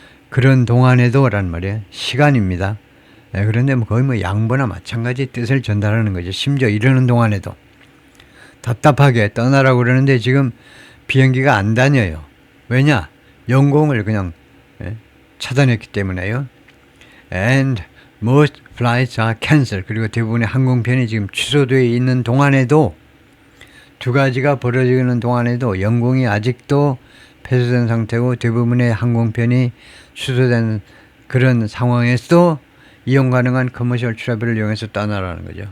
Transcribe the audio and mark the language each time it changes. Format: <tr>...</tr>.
<ko>그런 동안에도란 말이에요. 시간입니다. 그런데 거의 양보나 마찬가지 뜻을 전달하는 거죠. 심지어 이러는 동안에도 답답하게 떠나라고 그러는데 지금 비행기가 안 다녀요. 왜냐? 영공을 그냥 차단했기 때문에요.</ko> <en>And most flights are cancelled.</en> <ko>그리고 대부분의 항공편이 지금 취소되어 있는 동안에도 두 가지가 벌어지는 동안에도 영공이 아직도 폐쇄된 상태고 대부분의 항공편이 취소된 그런 상황에서도 이용 가능한 커머셜 트래블을 이용해서 떠나라는 거죠.</ko>